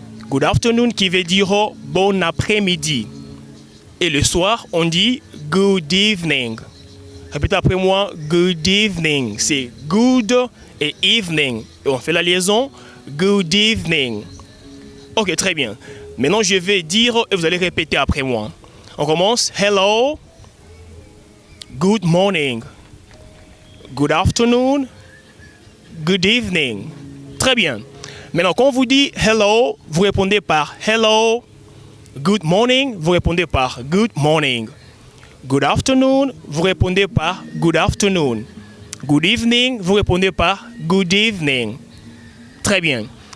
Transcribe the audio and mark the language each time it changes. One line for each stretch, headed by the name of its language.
English: Good afternoon
French: qui veut dire bon après-midi. Et le soir, on dit
English: good evening.
French: Répétez après moi,
English: good evening.
French: C'est good et evening. Et on fait la liaison,
English: good evening.
French: Ok, très bien. Maintenant, je vais dire et vous allez répéter après moi. On commence.
English: Hello. Good morning. Good afternoon, good evening.
French: Très bien. Maintenant, quand on vous dit hello, vous répondez par hello.
English: Good morning,
French: vous répondez par
English: good morning. Good afternoon,
French: vous répondez par
English: good afternoon. Good evening,
French: vous répondez par
English: good evening.
French: Très bien.